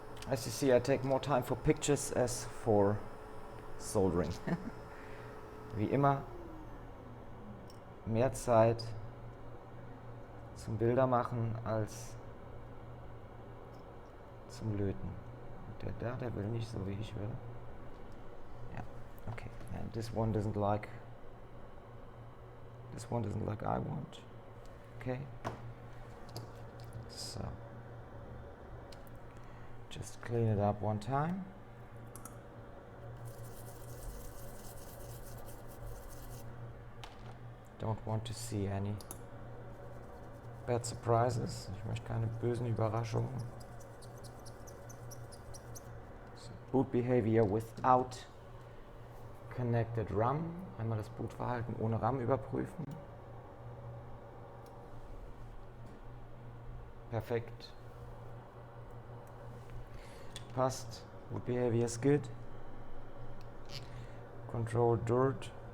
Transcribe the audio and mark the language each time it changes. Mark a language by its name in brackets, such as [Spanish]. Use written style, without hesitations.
[English] As you see, I take more time for pictures as for soldering. [German] Wie immer, mehr Zeit zum Bilder machen als zum Löten. Und der will nicht so, wie ich will. Ja, okay. [English] And this one doesn't like I want. Okay. So just clean it up one time. Don't want to see any bad surprises. [German] Ich möchte keine bösen Überraschungen. [English] So, boot behavior without connected RAM. [German] Einmal das Bootverhalten ohne RAM überprüfen. Perfekt. Passt. [English] Boot behavior is good. Control dirt.